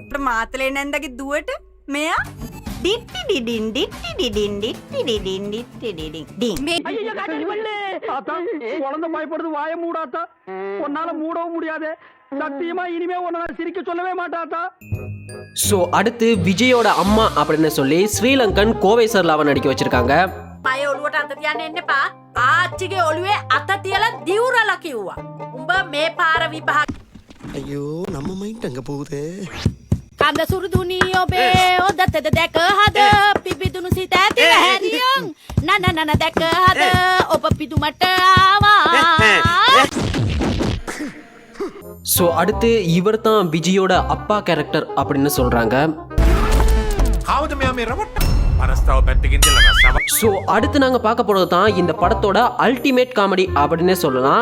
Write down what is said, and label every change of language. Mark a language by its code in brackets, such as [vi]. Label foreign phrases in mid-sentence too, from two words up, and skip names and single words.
[ta] குழந்தை பயப்படுது, வாய மூடாத்தா. உன்னால மூடவும் முடியாது. சத்தியமா இனிமே உன்னை சிரிக்க சொல்லவே மாட்டாத்தா. ஸோ அடுத்து விஜயோட அம்மா அப்படின்னு சொல்லி ஸ்ரீலங்கன் கோவை சர்லாவை நடிக்க வச்சிருக்காங்க. [si] පය ඔළුවට අත තියන්න එන්න එපා. ආච්චිගේ ඔළුවේ අත තියලා දිවුරලා කිව්වා. උඹ මේ පාර විභාග. [ta] අයියෝ நம்ம மைண்ட் அங்க போகுதே. [si] කඳ සුරුදුනි ඔබේ ඔදතද දැක හද පිපිදුණු සිත ඇති හැරියන් නනනන දැක හද ඔබ පිදුමට ආවා. [ta] ஸோ அடுத்து இவர் தான் விஜயோட அப்பா கேரக்டர் அப்படின்னு சொல்றாங்க. ஸோ அடுத்து நாங்கள் பார்க்க போகிறது தான் இந்த படத்தோட [en] ultimate comedy [ta] அப்படின்னே சொல்லலாம்.